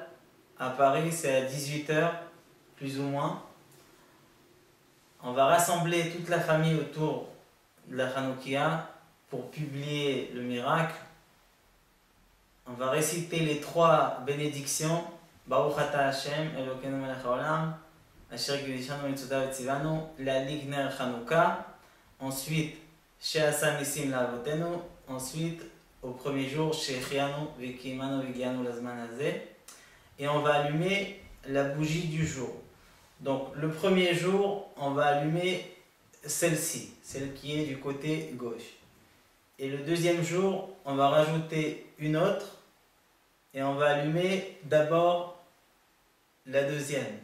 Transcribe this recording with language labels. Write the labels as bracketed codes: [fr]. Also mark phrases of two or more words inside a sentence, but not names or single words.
[fr] À Paris, c'est à 18 h, plus ou moins. On va rassembler toute la famille autour de la Hanoukia pour publier le miracle. On va réciter les 3 bénédictions. [he] ברוך אתה השם, אלוקינו מלך העולם, אשר קידשנו מצוותיו וציוונו, להדליק נר חנוכה. [fr] Ensuite, [he] שעשה ניסים לאבותינו. [fr] Ensuite, au premier jour, [he] שהחיינו וקיימנו והגיענו לזמן הזה. [fr] Et on va allumer la bougie du jour. Donc, le premier jour, on va allumer celle-ci, celle qui est du côté gauche. Et le deuxième jour, on va rajouter une autre. Et on va allumer d'abord la deuxième.